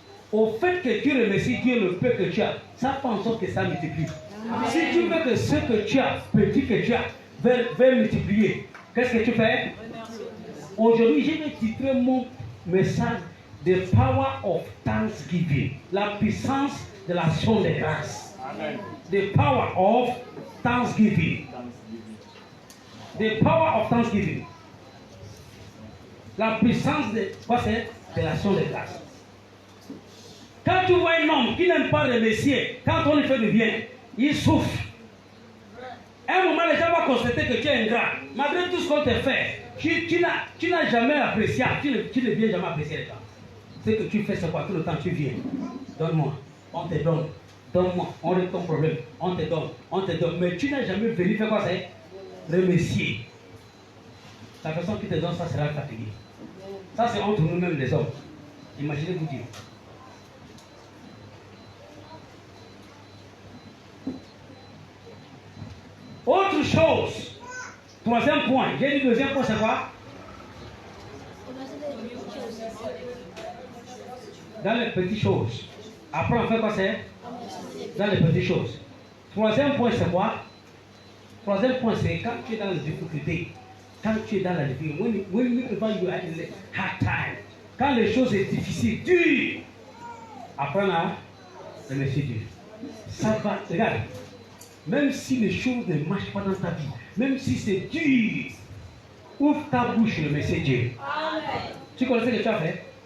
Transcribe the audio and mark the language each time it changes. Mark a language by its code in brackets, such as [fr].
[fr] Au fait que tu remercies Dieu le peu que tu as, ça fait en sorte que ça multiplie. Amen. Si tu veux que ce que tu as, petit que tu as, va multiplier, qu'est-ce que tu fais? Aujourd'hui, je vais titrer mon message [en] The Power of Thanksgiving. [fr] La puissance de l'action de grâce. Amen. [en] The Power of Thanksgiving. The Power of Thanksgiving. [fr] La puissance de quoi c'est? De l'action de grâce. Quand tu vois un homme qui n'aime pas remercier, quand on lui fait du bien, il souffre. À un moment, les gens vont constater que tu es ingrat. Malgré tout ce qu'on te fait, tu n'as jamais apprécié, tu ne viens jamais apprécier les gens. Ce que tu fais, c'est quoi? Tout le temps, tu viens. Donne-moi, on te donne. Donne-moi, on règle ton problème. On te donne. Mais tu n'as jamais venu faire quoi? C'est remercier. La personne qui te donne ça sera fatiguée. Ça, c'est entre nous-mêmes les hommes. Imaginez-vous Dieu. Autre chose. Troisième point. J'ai dit deuxième point, c'est quoi? Dans les petites choses. Après, on fait quoi c'est? Dans les petites choses. Troisième point, c'est quoi? Troisième point, c'est quand tu es dans les difficultés. Quand tu es dans la difficulté. [en] When you are in a hard time. [fr] Quand les choses sont difficiles, dures. Apprends à remercier Dieu. Ça va. Regarde. Même si les choses ne marchent pas dans ta vie, même si c'est dur, ouvre ta bouche et remercie Dieu. Amen. Tu connais ce que tu as fait?